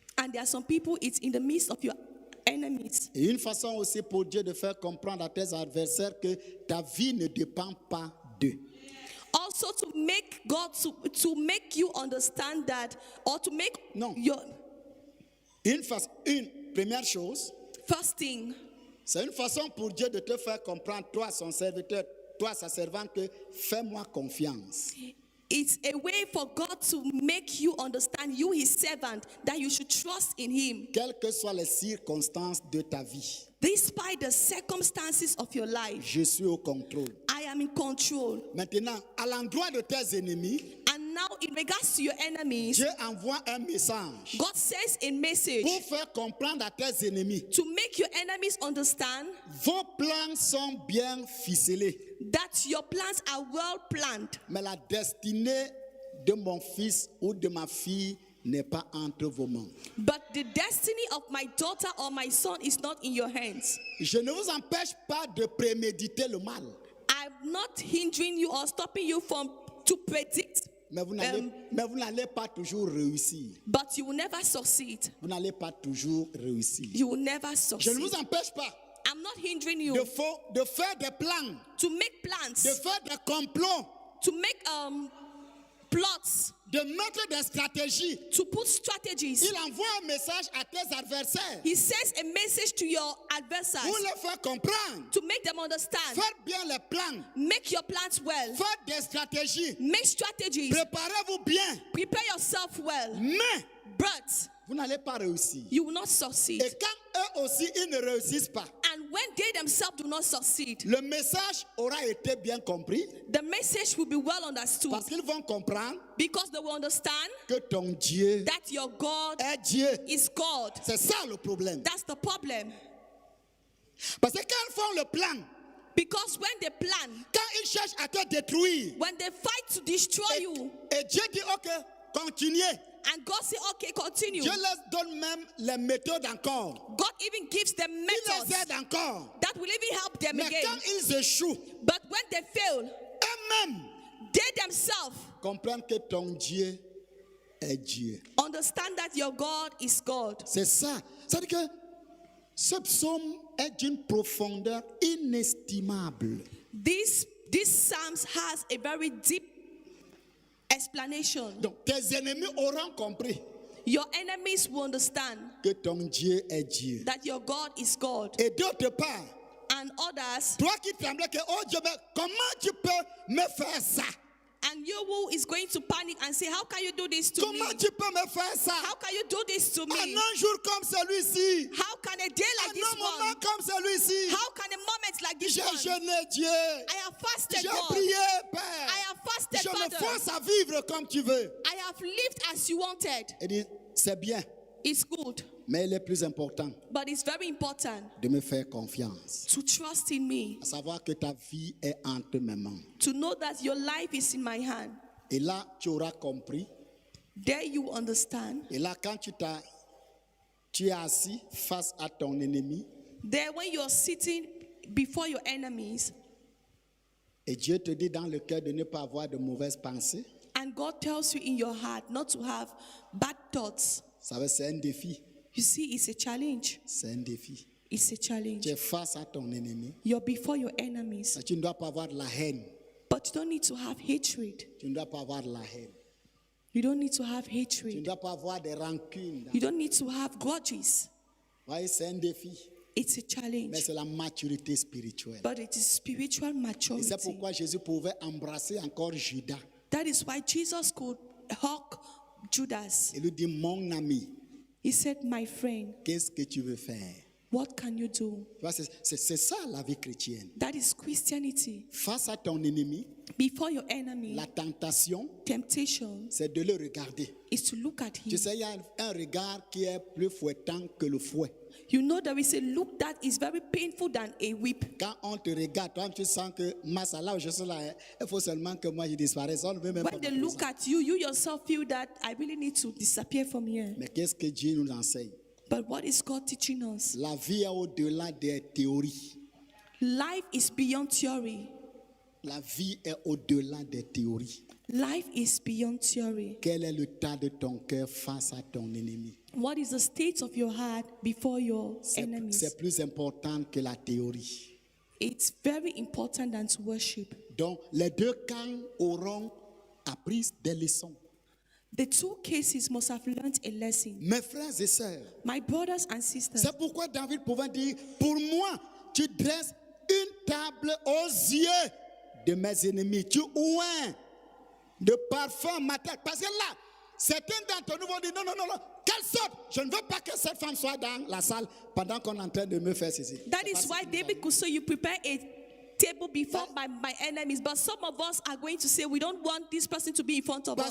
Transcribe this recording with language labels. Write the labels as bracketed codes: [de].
[en] And there are some people, it's in the midst of your enemies. [fr] Et une façon aussi pour Dieu de faire comprendre à tes adversaires que ta vie ne dépend pas d'eux. [en] Also to make God, to make you understand that, or to make [fr] Non. [en] your [fr] Une première chose, [en] first thing, [fr] c'est une façon pour Dieu de te faire comprendre, toi son serviteur, toi sa servante, que fais-moi confiance. [en] it's a way for God to make you understand, you his servant, that you should trust in him. [fr] Quelles que soient les circonstances de ta vie, [en] Despite the circumstances of your life, [fr] je suis au contrôle. [en] I am in control. [fr] Maintenant, à l'endroit de tes ennemis, [en] And now in regards to your enemies, [fr] Dieu envoie un message [en] God sends a message [fr] pour faire comprendre à tes ennemis. [en] to make your enemies understand [fr] Vos plans sont bien ficelés, [en] that your plans are well planned, [fr] mais la destinée de mon fils ou de ma fille n'est pas entre vos mains. [en] but the destiny of my daughter or my son is not in your hands. [fr] Je ne vous empêche pas de préméditer le mal, [en] I'm not hindering you or stopping you from to predict, [fr] mais vous n'allez pas toujours réussir. [en] but you will never succeed. [fr] Vous n'allez pas toujours réussir. [en] You will never [fr] Je ne [en] succeed. [fr] vous empêche pas [en] I'm not hindering you [fr] de faire des plans, [en] to make [fr] de [en] plans, [fr] faire des complots, [en] to make plots, [fr] de mettre des stratégies. [en] to put strategies. [fr] Il envoie un message à tes adversaires [en] He sends a message to your adversaries [fr] pour les faire comprendre. [en] to make them understand. [fr] Faites bien les plans, [en] Make your plans well. [fr] faites des stratégies, [en] Make strategies. [fr] préparez-vous bien, [en] Prepare yourself well. [fr] mais [en] But [fr] vous n'allez pas réussir. [en] you will not succeed. [fr] Et quand eux aussi, ils ne réussissent pas, [en] And when they themselves do not succeed, [fr] le message aura été bien compris [en] the message will be well understood, [fr] parce qu'ils vont comprendre [en] because they will understand [fr] que ton Dieu [en] that your God [fr] est Dieu. [en] is God. [fr] C'est ça le problème. [en] That's the problem. [fr] Parce que quand ils font le plan, [en] Because when they plan, [fr] quand ils cherchent à te détruire, [en] when they fight to destroy you, [fr] et Dieu dit, ok, continuez. [en] and God say, okay, continue. [fr] Dieu leur donne même les méthodes encore. [en] God even gives them [fr] Il [en] methods [fr] les aide encore. [en] that will even help them [fr] Mais [en] again. [fr] quand ils échouent, [en] But when they fail, [fr] eux-mêmes [en] they themselves [fr] comprennent que ton Dieu est Dieu. [en] understand that your God is God. [fr] C'est ça. C'est-à-dire que ce psaume est d'une profondeur inestimable. [en] This Psalms has a very deep explanation. [fr] Donc, tes ennemis auront compris [en] Your enemies will understand [fr] que ton Dieu est Dieu. [en] that your God is God. [fr] Et d'autre part, [en] And others, [fr] toi qui tremblais que, oh Dieu, mais comment tu peux me faire ça? [en] and you who is going to panic and say, how can you do this to me? [fr] Comment tu peux me faire ça? [en] How can you do this to [fr] En [en] me? [fr] un jour comme celui-ci, [en] How can a day like [fr] en [en] this [fr] un moment [en] one? [fr] comme celui-ci, [en] How can a moment like this [fr] j'ai [en] one? [fr] jeûné Dieu. [en] I have fasted, [fr] J'ai [en] God. [fr] prié, [en] I [fr] Père. [en] have fasted, [fr] Je me [en] Father. [fr] force à vivre comme tu veux. [en] I have lived as you wanted. [fr] Il dit, c'est bien, [en] It's good, [fr] mais il est plus important [en] but it's very important [fr] de me faire confiance. [en] to trust in me, [fr] À savoir que ta vie est entre mes mains. [en] to know that your life is in my hand. [fr] Et là, tu auras compris. [en] There you understand. [fr] Et là, quand tu es assis face à ton ennemi, [en] There when you're sitting before your enemies, [fr] et Dieu te dit dans le cœur de ne pas avoir de mauvaises pensées, [en] and God tells you in your heart not to have bad thoughts. [fr] ça veut dire c'est un défi. [en] You see, it's a challenge. [fr] C'est un défi. [en] It's a challenge. [fr] Tu es face à ton ennemi. [en] You're before your enemies, [fr] Tu ne dois pas avoir de la haine. [en] but you don't need to have hatred. [fr] Tu ne dois pas avoir de la haine. [en] You don't need to have [fr] Tu ne [en] hatred. [fr] dois pas avoir des rancunes. [en] You don't need to have grudges. [fr] Voyez, c'est un défi. [en] It's a [fr] Mais [en] challenge, [fr] c'est la maturité spirituelle. [en] but it is spiritual [fr] Et [en] maturity. [fr] c'est pourquoi Jésus pouvait embrasser encore Judas. [en] That is why Jesus could hug Judas. [fr] Il lui dit, mon ami, [en] He said, my friend, [fr] qu'est-ce que tu veux faire? [en] what can you do? [fr] Tu vois, c'est ça la vie chrétienne. [en] That is Christianity. [fr] Face à ton ennemi, [en] Before your enemy, [fr] la tentation, [en] temptation [fr] c'est de le regarder. [en] is to look at [fr] Tu [en] him. [fr] sais, il y a un regard qui est plus fouettant que le fouet. [en] You know there is a look that is very painful than a whip. [fr] Quand on te regarde, toi tu sens que Massa, là où je suis là, il faut seulement que moi je disparaisse. On ne veut même pas [en] When they [fr] m'appeler [en] look [fr] ça. [en] at you, you yourself feel that I really need to disappear from here. [fr] Mais qu'est-ce que Dieu nous enseigne? [en] But what is God teaching us? [fr] La vie est au-delà des théories. [en] Life is beyond theory. [fr] La vie est au-delà des théories. [en] Life is beyond theory. [fr] Quel est l'état de ton cœur face à ton ennemi? [en] What is the state of your heart before your enemies? [fr] C'est plus important que la théorie. [en] It's very important than to worship. [fr] Donc, les deux camps auront appris des leçons. [en] The two cases must have learned a lesson. [fr] Mes frères et sœurs, [en] My brothers and sisters, [fr] c'est pourquoi David pouvait dire, pour moi, tu dresses une table aux yeux de mes ennemis. Tu oins de parfum ma tête. Parce que là, certains d'entre nous vont dire, non, quelle sorte? Je ne veux pas que cette femme soit dans la salle pendant qu'on est en train de me faire ceci. [en] that is why David could say, you prepare a table before my enemies. But some of us are going to say, we don't want this person to be in front of